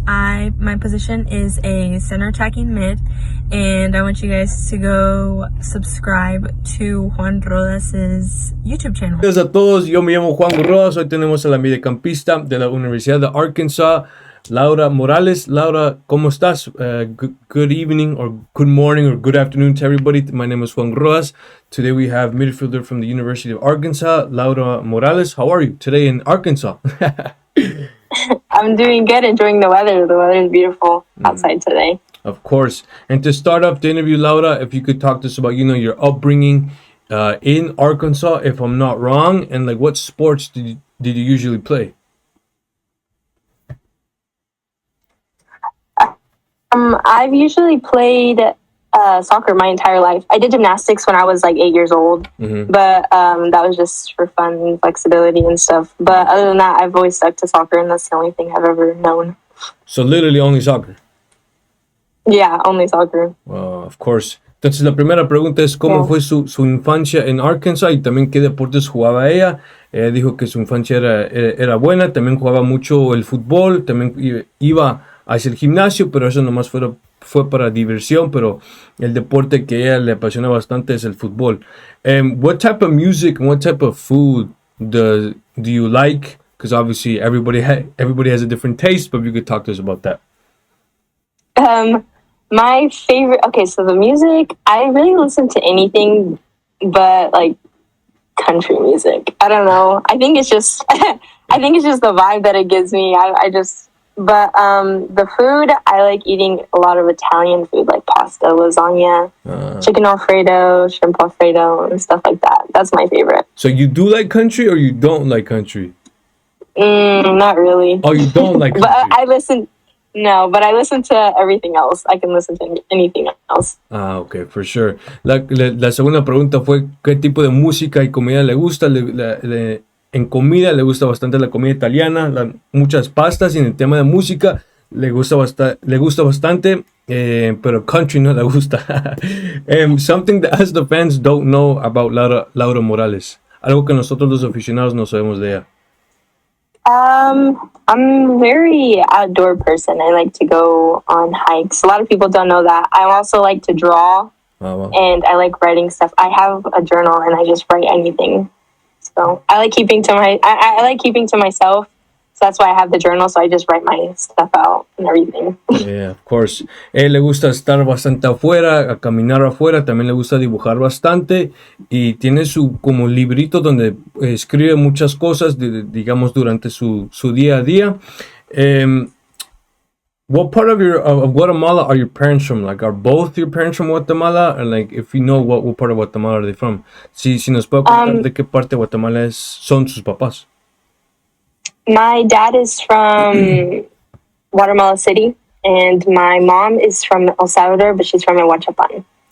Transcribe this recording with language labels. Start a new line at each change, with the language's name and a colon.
English: My position is a center attacking mid, and I want you guys to go subscribe to Juan Rodas's YouTube channel.
Spanish: Gracias a todos, yo me llamo Juan Rodas. Hoy tenemos a la mediocampista de la Universidad de Arkansas, Laura Morales. Laura, ¿cómo estás?
English: Good evening or good morning or good afternoon to everybody. My name is Juan Rodas. Today we have midfielder from the University of Arkansas, Laura Morales. How are you today in Arkansas? I'm doing good, enjoying the weather. The weather is beautiful outside today. Of course. And to start off the interview, Laura, if you could talk to us about, your upbringing in Arkansas, if I'm not wrong, and like what sports did you usually play? I've usually played soccer my entire life. I did gymnastics when I was like 8 years old, but that was just for fun and flexibility and stuff. But other than that, I've always stuck to soccer, and that's the only thing I've ever known. So literally only soccer? Yeah, only soccer. Of course.
Spanish: Entonces la primera pregunta es ¿cómo fue su infancia en Arkansas y también qué deportes jugaba ella? Ella dijo que su infancia era buena, también jugaba mucho el fútbol, también iba hacia el gimnasio, pero eso nomás fue para diversión, pero el deporte que a ella le apasiona bastante es el fútbol.
English: What type of music and what type of food do you like? Because obviously everybody has a different taste, but you could talk to us about that. My favorite, so the music, I really listen to anything but like country music. I don't know. I think it's just the vibe that it gives me. But the food, I like eating a lot of Italian food, like pasta, lasagna, chicken Alfredo, shrimp Alfredo, and stuff like that. That's my favorite. So you do like country or you don't like country? Not really. Oh, you don't like country? But I listen to everything else. I can listen to anything else. Okay, for sure.
Spanish: La segunda pregunta fue ¿qué tipo de música y comida le gusta? En comida le gusta bastante la comida italiana, muchas pastas, y en el tema de música le gusta bastante, pero country no le gusta.
English: Something that us the fans don't know about Laura Morales.
Spanish: Algo que nosotros los aficionados no sabemos de ella.
English: I'm a very outdoor person. I like to go on hikes. A lot of people don't know that. I also like to draw, and I like writing stuff. I have a journal, and I just write anything. So I like keeping to myself. So that's why I have the journal. So I just write my stuff out and everything. Yeah, of course.
Spanish: Le gusta estar bastante afuera, a caminar afuera. También le gusta dibujar bastante. Y tiene su como librito donde escribe muchas cosas, digamos, durante su día a día.
English: What part of Guatemala are your parents from? Like, are both your parents from Guatemala? And like, if you know what part of Guatemala are they from?
Spanish: Si nos puede contar de qué parte de Guatemala son sus papás.
English: My dad is from Guatemala City, and my mom is from El Salvador, but she's from Huachapan.